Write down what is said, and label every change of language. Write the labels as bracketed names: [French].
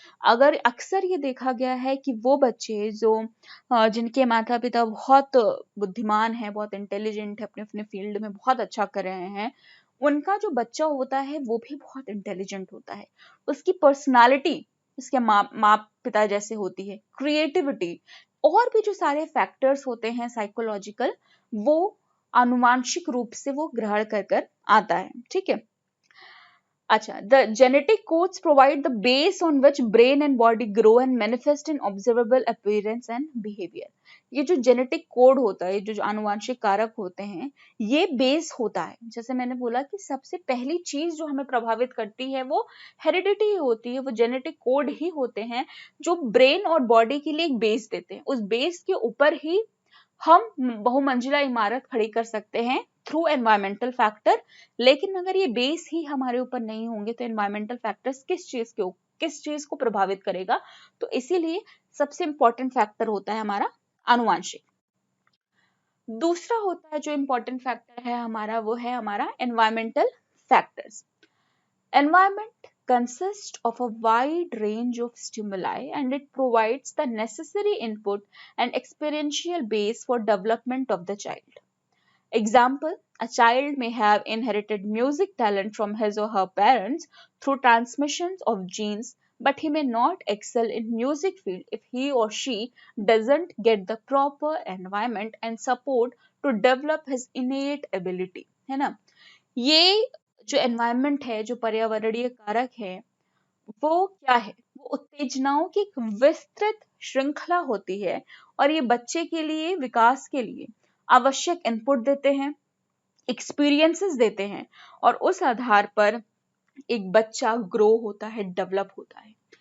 [Hindi] अगर अक्सर ये देखा गया है कि वो बच्चे जो जिनके माता पिता बहुत बुद्धिमान है, बहुत इंटेलिजेंट है, अपने अपने फील्ड में बहुत अच्छा कर रहे हैं, उनका जो बच्चा होता है वो भी बहुत इंटेलिजेंट होता है। उसकी पर्सनालिटी उसके माँ पिता जैसे होती है, क्रिएटिविटी और भी जो सारे फैक्टर्स होते हैं साइकोलॉजिकल, वो आनुवांशिक रूप से वो ग्रहण कर कर आता है, ठीक है। [English] अच्छा, the genetic codes provide the base on which brain and body grow and manifest in observable appearance and behavior। [Hindi] ये जो जेनेटिक कोड होता है, जो आनुवांशिक कारक होते हैं, ये बेस होता है। जैसे मैंने बोला कि सबसे पहली चीज जो हमें प्रभावित करती है वो हेरिडिटी होती है, वो जेनेटिक कोड ही होते हैं जो ब्रेन और बॉडी के लिए एक बेस देते हैं। उस बेस के ऊपर ही हम बहुमंजिला इमारत खड़ी कर सकते हैं [English] Through environmental factor. [Hindi] लेकिन अगर ये बेस ही हमारे ऊपर नहीं होंगे तो एनवायरमेंटल फैक्टर्स किस चीज को प्रभावित करेगा। तो इसीलिए सबसे इंपॉर्टेंट फैक्टर होता है हमारा आनुवांशिक। दूसरा होता है जो इंपॉर्टेंट फैक्टर है हमारा, वो है हमारा environmental factors. [English] Environment consists of a wide range of stimuli and it provides the necessary input and experiential base for development of the child. Example, a child may have inherited music talent from his or her parents through transmissions of genes, but he may not excel in music field if he or she doesn't get the proper environment and support to develop his innate ability, [Hindi] है ना। ये जो environment है, जो पर्यावरणीय कारक है, वो क्या है, वो उत्तेजनाओं की एक विस्तृत श्रृंखला होती है और ये बच्चे के लिए विकास के लिए आवश्यक इनपुट देते हैं, एक्सपीरियंसेस देते हैं और उस आधार पर एक बच्चा ग्रो होता है, डेवलप होता है।